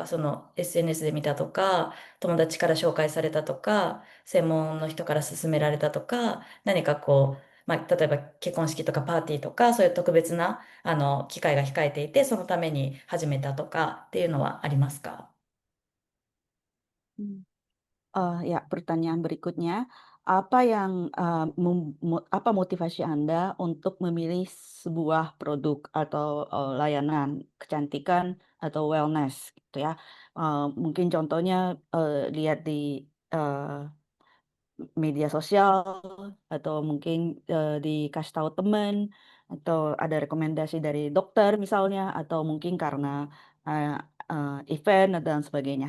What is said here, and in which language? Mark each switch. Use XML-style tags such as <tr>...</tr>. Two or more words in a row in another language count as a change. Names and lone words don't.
<ja>その SNS で見たとか、友達から紹介されたとか、専門の人から勧められたとか、何か例えば結婚式とかパーティーとか、そういう特別な機会が控えていて、そのために始めたとかっていうのはありますか？</ja> <id>Ya, pertanyaan berikutnya, apa yang apa motivasi Anda untuk memilih sebuah produk atau layanan kecantikan atau wellness gitu ya? Mungkin contohnya lihat di media sosial atau mungkin dikasih tahu teman atau ada rekomendasi dari dokter misalnya atau mungkin karena eh, event dan sebagainya.</id>